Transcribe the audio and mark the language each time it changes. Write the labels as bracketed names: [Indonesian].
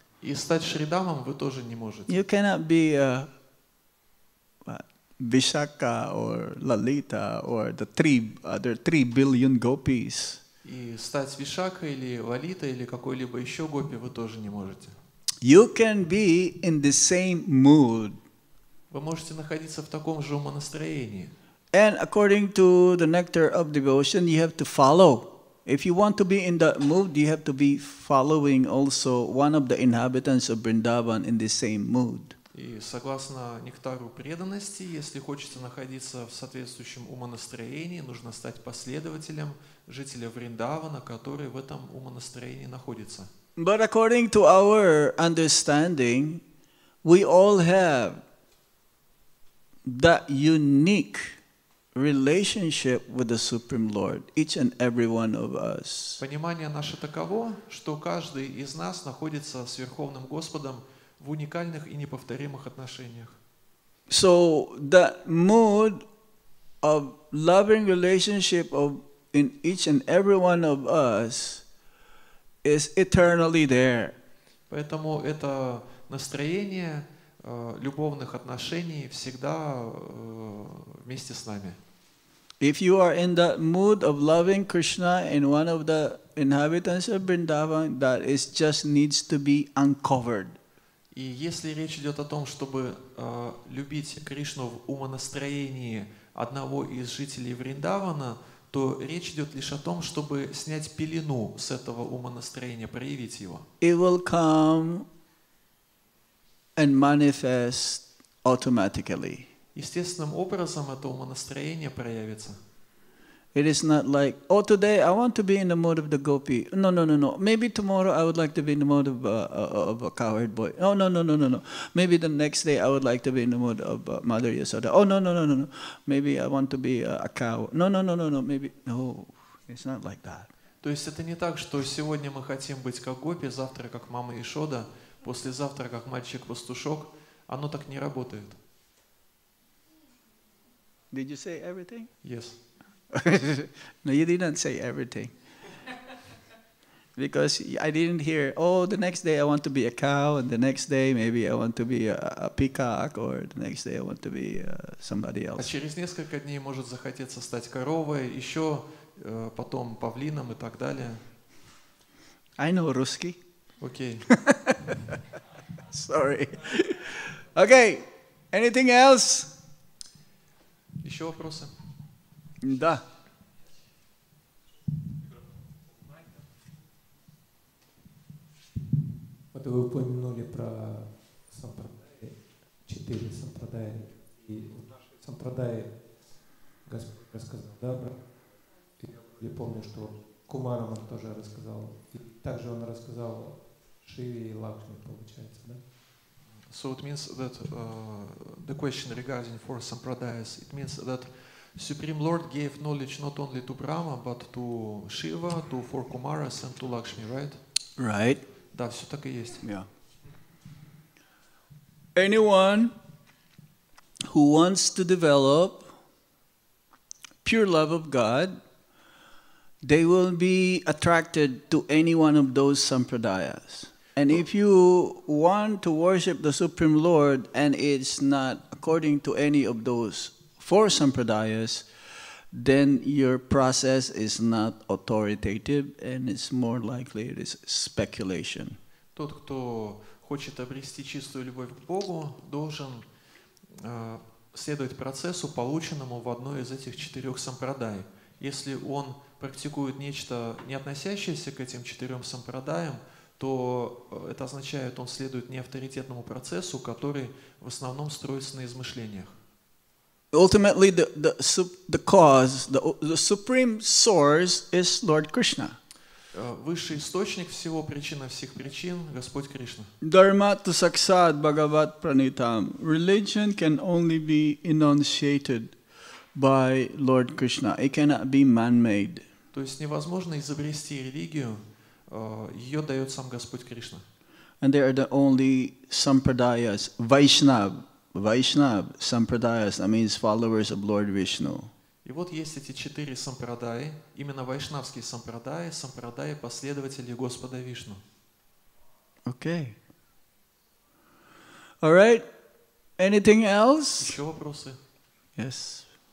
[Russian] И стать Шридамом вы тоже не можете. [English] You cannot be a Vishaka or Lalita or the other 3 billion gopis. [Russian] И стать Вишакой или Лалитой или какой-либо еще гопи вы тоже не можете. [English] You can be in the same mood. [Russian] Вы можете находиться в таком же умонастроении. [English] And according to the nectar of devotion, you have to follow. If you want to be in that mood, you have to be following also one of the inhabitants of Vrindavan in the same mood. [Russian] И согласно нектару преданности, если хочется находиться в соответствующем умонастроении, нужно стать последователем жителя Вриндавана, который в этом умонастроении находится. [English] But according to our understanding, we all have that unique relationship with the Supreme Lord, each and every one of us. [Russian] Понимание наше таково, что каждый из нас находится с Верховным Господом в уникальных и неповторимых отношениях. [English] So that mood of loving relationship in each and every one of us is eternally there. [Russian] Поэтому это настроение любовных отношений всегда вместе с нами. [English] If you are in that mood of loving Krishna in one of the inhabitants of Vrindavan, that is just needs to be uncovered. [Russian] И если речь идет о том, чтобы любить Кришну в умонастроении одного из жителей Вриндавана, то речь идет лишь о том, чтобы снять пелену с этого умонастроения, проявить его. [English] It will come and manifest automatically. [Russian] Естественным образом это умонастроение проявится. [English] It is not like, oh, today I want to be in the mode of the gopi. No, no, no, no. Maybe tomorrow I would like to be in the mode of a cowherd boy. Oh, no, no, no, no, no. Maybe the next day I would like to be in the mode of Mother Yasoda. Oh, no, no, no, no, no. Maybe I want to be a cow. No, no, no, no, no. Maybe, no, it's not like that. [Russian] То есть это не так, что сегодня мы хотим быть как гопи, завтра как мама Ишода, послезавтра как мальчик-пастушок. Оно так не работает. [English] Did you say everything? Yes. No, you didn't say everything. Because I didn't hear, oh, the next day I want to be a cow, and the next day maybe I want to be a peacock, or the next day I want to be somebody [Russian] А [English] else. [Russian] через несколько дней может захотеться стать коровой, еще потом павлином и так далее. [English] I know Ruski. [Russian] Окей. [English] Sorry. Okay, anything else? [Russian] Еще вопросы? Да. Вот вы упомянули про сампрадай, 4 сампрадая. И в нашей сампрадае Господь рассказал, да, брат? Я помню, что Кумарам он тоже рассказал. И также он рассказал Шиве и Лакшми, получается, да? [English] So it means that the question regarding four sampradayas, it means that Supreme Lord gave knowledge not only to Brahma, but to Shiva, to four Kumaras and to Lakshmi, right? Right. [Russian] Да, все так и есть. [English] Yeah. Anyone who wants to develop pure love of God, they will be attracted to any one of those sampradayas. And if you want to worship the Supreme Lord and it's not according to any of those four sampradayas, then your process is not authoritative and it's more likely it is speculation. [Russian] Тот, кто хочет обрести чистую любовь к Богу, должен следовать процессу, полученному в одной из этих 4 сампрадай. Если он практикует нечто, не относящееся к этим 4 сампрадаям, то это означает, он следует неавторитетному процессу, который в основном строится на измышлениях. [English] Ultimately, the cause, the supreme source is Lord Krishna. [Russian] Высший источник всего, причина всех причин, Господь Кришна. [Sanskrit] Dharma tu saksad bhagavat pranitam. [English] Religion can only be enunciated by Lord Krishna. It cannot be man-made. [Russian] То есть невозможно изобрести религию, ее дает сам Господь Кришна. [English] And they are the only sampradayas, Vaishnav, sampradayas, that means followers of Lord Vishnu. [Russian] И вот есть эти 4 сампрадаи, именно вайшнавские сампрадаи, сампрадаи последователей Господа Вишну. [English] Okay. All right. Anything else? [Russian] Еще вопросы? [English] Yes.